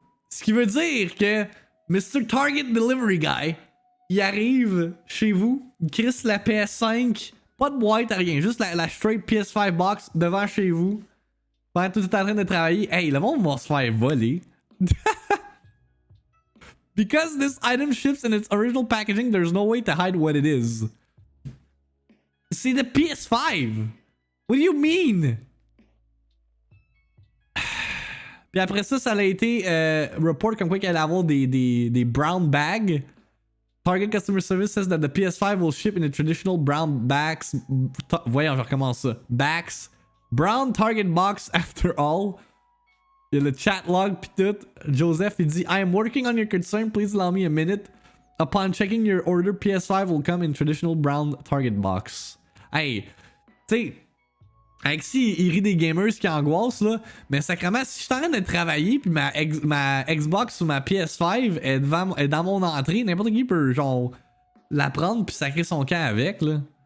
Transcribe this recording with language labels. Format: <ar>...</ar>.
<fr>Ce qui veut dire que Mr. Target Delivery Guy, il arrive chez vous, il crisse la PS5, pas de boîte, rien, juste la</fr> <en>straight PS5 box</en> <fr>devant chez vous. Pendant que tout est en train de travailler, hey, le monde va se faire voler.</fr> <en>Because this item ships in its original packaging, there's no way to hide what it is.</en> <fr>C'est</fr> <en>the PS5. What do you mean?</en> <fr>Puis après ça, ça a été report comme quoi qu'il allait avoir des</fr> <en>brown bags. Target Customer Service says that the PS5 will ship in a traditional brown bags.</en> <fr>Voyons, je recommence ça.</fr> <en>Bags. Brown Target box after all.</en> <fr>Il y a le chat log pis tout.</fr> <en>Joseph,</en> <fr>il dit</fr> <en>I am working on your concern. Please allow me a minute. Upon checking your order, PS5 will come in traditional brown Target box.</en> <fr>Hey, tu sais, Alexis, il rit des gamers qui angoissent là. Mais sacrément, si je suis en train de travailler pis ma Xbox ou ma PS5 est dans mon entrée, n'importe qui peut genre la prendre pis sacrer son camp avec là.</fr>